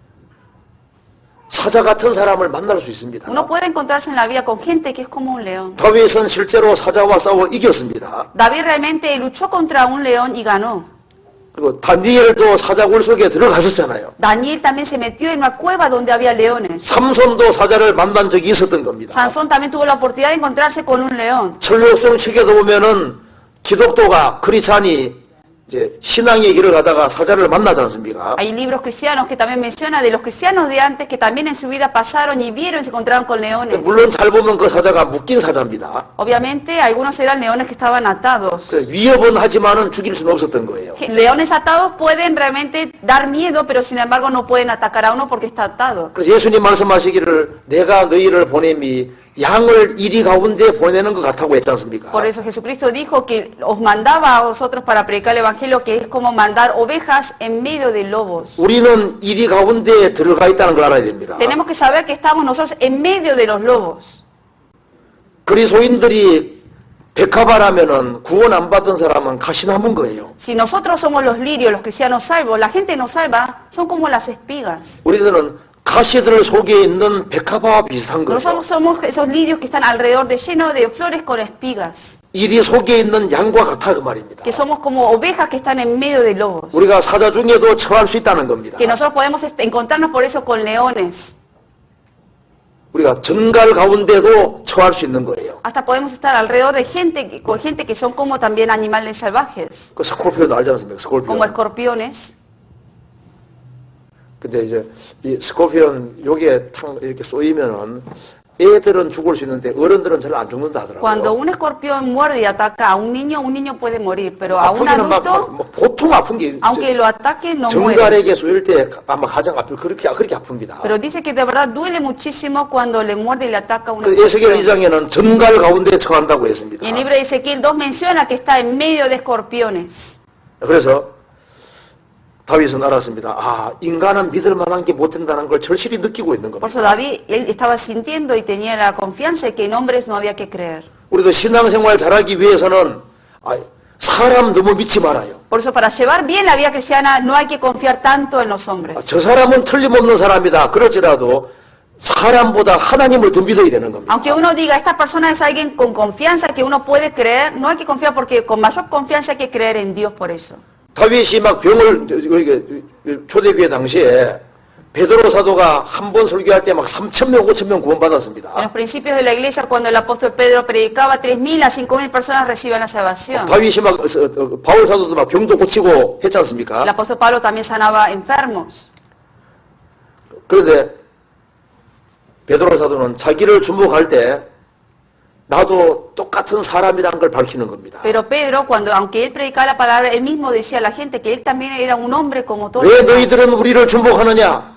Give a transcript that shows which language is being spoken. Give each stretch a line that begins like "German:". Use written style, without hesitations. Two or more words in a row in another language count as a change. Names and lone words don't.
Korean: 사자 같은 사람을 만날 수 있습니다.
Spanish: Uno puede encontrarse en la vida con gente que es como un león.
Korean: 다윗은 실제로 사자와 싸워 이겼습니다.
Spanish: David realmente luchó contra un león y ganó.
Korean: 그리고 다니엘도 사자굴 속에 들어갔었잖아요.
Spanish: Daniel también se metió en una cueva donde había leones.
Korean: 삼손도 사자를 만난 적이 있었던 겁니다.
Spanish: Sansón también tuvo la oportunidad de encontrarse con un león.
Korean: 철록성 책에도 보면은 기독교가 크리스찬이 이제 신앙의 길을 가다가 사자를 만나지 않습니까?
Spanish: Hay libros cristianos que también menciona de los cristianos de antes que también en su vida pasaron y vieron y se encontraron con leones.
Korean: 물론 잘 보면 그 사자가 묶인 사자입니다.
Spanish: Obviamente algunos eran leones que estaban atados.
Korean: 위협은 하지만은 죽일 수는 없었던 거예요.
Spanish: Leones atados pueden realmente dar miedo, pero sin embargo no pueden atacar a uno porque está atado.
Korean: 그래서 예수님 말씀하시기를 내가 너희를 보냄이 양을 이리 가운데 보내는 것 같다고 했지 않습니까?
Spanish: Por eso Jesucristo dijo que os mandaba a vosotros para predicar el evangelio, que es como mandar ovejas en medio de lobos.
Korean: 우리는 이리 가운데에 들어가 있다는 걸 알아야 됩니다.
Spanish: Tenemos que saber que estamos nosotros en medio de los lobos.
Korean: 그리스도인들이 백합화라면은 구원 안 받은 사람은 가시나무인 거예요.
Spanish: Si nosotros somos los lirios, los cristianos salvos, la gente no salva, son como las espigas.
Korean: 우리들은 가시들 속에 있는 백합화와 비슷한 거죠.
Spanish: Nosotros somos esos lirios que están alrededor de llenos de flores con espigas.
Korean: 이리 속에 있는 양과 같아 그 말입니다.
Spanish: Que somos como ovejas que están en medio de lobos.
Korean: 우리가 사자 중에도 처할 수 있다는 겁니다.
Spanish: Que nosotros podemos encontrarnos por eso con leones.
Korean: 우리가 전갈 가운데도 처할 수 있는 거예요.
Spanish: Hasta podemos estar alrededor de gente, con gente que son como también animales salvajes,
Korean: 그 스콜피오도 알지 않습니까? 스콜피오.
Spanish: como escorpiones.
Korean: 근데 이제 이 스콜피온 요게 탕 이렇게 쏘이면은 애들은 죽을 수 있는데 어른들은 잘 안 죽는다 하더라고요.
Spanish: Cuando un escorpión muerde y ataca a un niño puede morir, pero a un
Korean: 아프기는
Spanish: adulto,
Korean: 뭐 보통 아픈 게
Spanish: aunque lo ataque, no muere.
Korean: 정갈에게 쏘일 때 아마 가장 아플 그렇게 아픕니다.
Spanish: Pero dice que de verdad duele muchísimo cuando le muerde y le ataca a un
Korean: 그 에스겔
Spanish: escorpión.
Korean: 2장에는 전갈 가운데 처한다고 했습니다.
Spanish: Y el libro de Ezequiel 2 menciona que está en medio de escorpiones.
Korean: 그래서 다윗은 알았습니다. 아, 인간은 믿을 만한 게 못 된다는 걸 절실히 느끼고 있는
Spanish: Por
Korean: 겁니다.
Spanish: eso David, él estaba sintiendo y tenía la confianza de que en hombres no había que creer.
Korean: 우리도 신앙생활 잘하기 위해서는 사람 너무 믿지 말아요.
Spanish: Por eso para llevar bien la vida cristiana no hay que confiar tanto en los hombres.
Korean: 저 사람은 틀림없는 사람이다. 그럴지라도 사람보다 하나님을 더 믿어야 되는 겁니다.
Spanish: Aunque uno diga, esta persona es alguien con confianza que uno puede creer, no hay que confiar porque con mayor confianza hay que creer en Dios por eso.
Korean: 다윗이 막 병을 초대교회 당시에 베드로 사도가 한 번 설교할 때 막 3,000명, 5,000명
Spanish: En
Korean: 구원받았습니다.
Spanish: los principios de la iglesia, cuando el apóstol Pedro predicaba, 3.000 a 5.000 personas reciben la salvación.
Korean: 다윗이 막 바울 사도도 막 병도 고치고 했지 않습니까?
Spanish: El apóstol Pablo también sanaba enfermos.
Korean: 그런데 베드로 사도는 자기를 주목할 때 나도 똑같은 사람이라는 걸 밝히는 겁니다.
Spanish: Pero Pedro, aunque él predicaba la palabra, él mismo decía a la gente que él también era un hombre como todos.
Korean: 왜
Spanish: los demás.
Korean: 너희들은 우리를 주목하느냐?